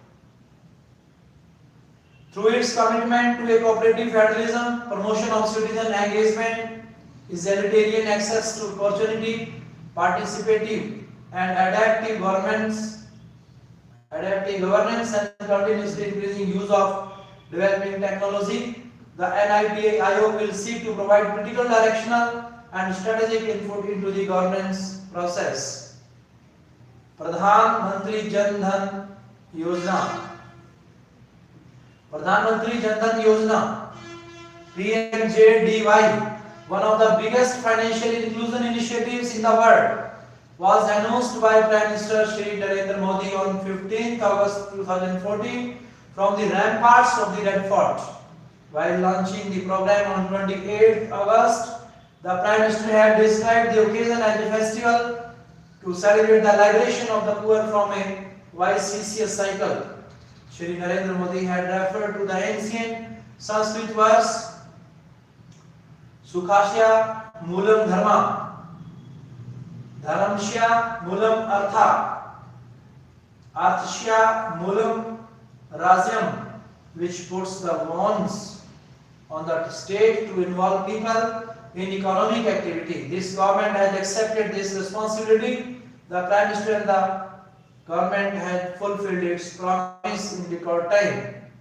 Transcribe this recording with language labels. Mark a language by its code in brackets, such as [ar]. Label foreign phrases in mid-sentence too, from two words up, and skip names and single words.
[en] Through its commitment to a cooperative federalism, promotion of citizen engagement, egalitarian access to opportunity, participative and adaptive governance and continuously increasing use of developing technology, the NITI will seek to provide critical directional and strategic input into the governance process. Pradhan Mantri Jan Dhan Yojana. Pradhan Mantri Jan Dhan Yojana, PMJDY, one of the biggest financial inclusion initiatives in the world, was announced by Prime Minister Shri Narendra Modi on 15th August 2014 from the ramparts of the Red Fort. While launching the program on 28th August, the Prime Minister had described the occasion as a festival to celebrate the liberation of the poor from a vicious cycle. Shri Narendra Modi had referred to the ancient Sanskrit verse [sa] सुखस्य मूलं धर्मः, धर्मस्य मूलं अर्थः, अर्थस्य मूलं राज्यम्, [en] which puts the onus on the state to involve people in economic activity. This government has accepted this responsibility. The Prime Minister and the government has fulfilled its promise in record time.